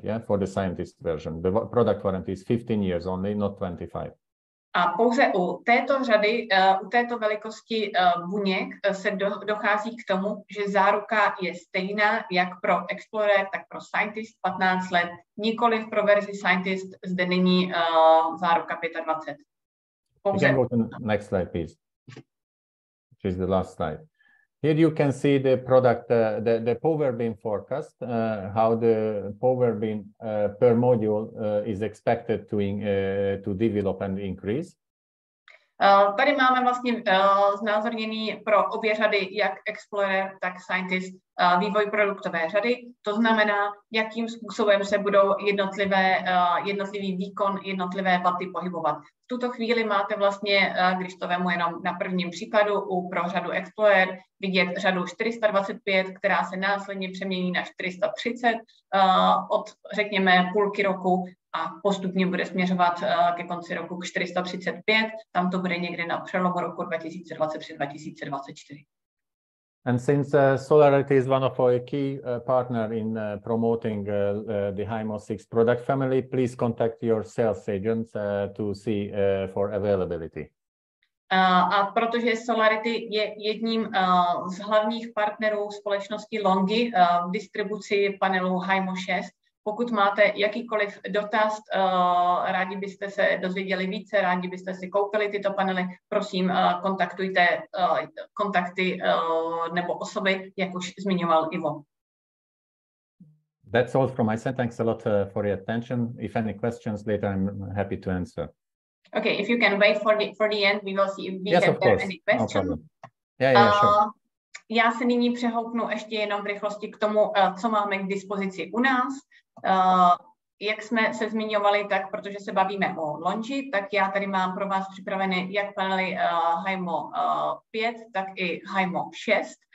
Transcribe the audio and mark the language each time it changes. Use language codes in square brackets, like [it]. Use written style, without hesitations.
[en] Yeah, for the Scientist version, the product warranty is 15 years only, not 25. [cs] A pouze u této řady, u této velikosti buněk se dochází k tomu, že záruka je stejná jak pro Explorer, tak pro Scientist 15 let. Nikoliv pro verzi Scientist zde není záruka 25. Pouze. [en] You can go to the next slide, please. Which is the last slide. Here you can see the product, the power beam forecast, how the power beam per module is expected to develop and increase. [cs] Tady máme vlastně znázorněný pro obě řady, jak Explorer, tak Scientist, vývoj produktové řady. To znamená, jakým způsobem se budou jednotlivý výkon, jednotlivé waty pohybovat. V tuto chvíli máte vlastně, když to vemu jenom na prvním příkladu, pro řadu Explorer vidět řadu 425, která se následně přemění na 430 od, řekněme, půlky roku a postupně bude směřovat ke konci roku k 435. Tam to bude někde na přelomu roku 2023-2024. [en] And since Solarity is one of our key partner in promoting the HIMO 6 product family, please contact your sales agents to see for availability. [cs] A protože Solarity je jedním z hlavních partnerů společnosti Longi v distribuci panelu HIMO 6, pokud máte jakýkoliv dotaz, rádi byste se dozvěděli více, rádi byste si koupili tyto panely, prosím, kontaktujte kontakty nebo osoby, jak už zmiňoval Ivo. [en] That's all from my side. Thanks a lot for your attention. If any questions later, I'm happy to answer. Okay, if you can wait for the end, we will see if we yes, can have any questions. No problem. Yeah, sure. [cs] Já se nyní přehoupnu ještě jenom v rychlosti k tomu, co máme k dispozici u nás. Jak jsme se zmiňovali, tak protože se bavíme o Longi, tak já tady mám pro vás připravené jak panely HIMO 5, tak i HIMO 6.